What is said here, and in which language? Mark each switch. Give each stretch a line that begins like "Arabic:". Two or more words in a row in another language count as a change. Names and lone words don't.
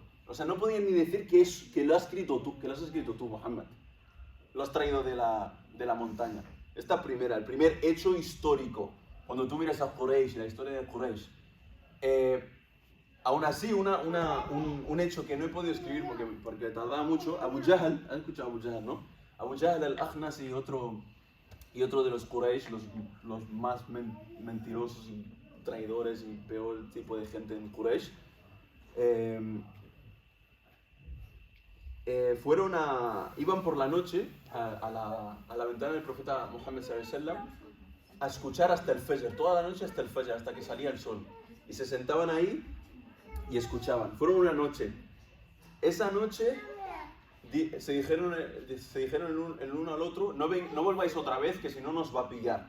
Spanish: O sea, no podían ni decir que lo has escrito tú, Muhammad. Lo has traído de la montaña. Esta primera, el primer hecho histórico. Cuando tú miras a Quraysh, la historia de Quraysh, aún así, un hecho que no he podido escribir porque tardaba mucho, Abu Jahl, ¿has escuchado Abu Jahl, no? Abu Jahl al-Akhnas y otro de los Quraysh, los más mentirosos y traidores y peor tipo de gente en Quraysh, iban por la noche a la ventana del profeta Muhammad
Arabic: صلى الله عليه وسلم
Spanish: a escuchar hasta el Fajr, toda la noche hasta el Fajr, hasta que salía el sol. Y se sentaban ahí y escuchaban. Fueron una noche. Esa noche se dijeron el uno al otro, no volváis otra vez, que si no nos va a pillar.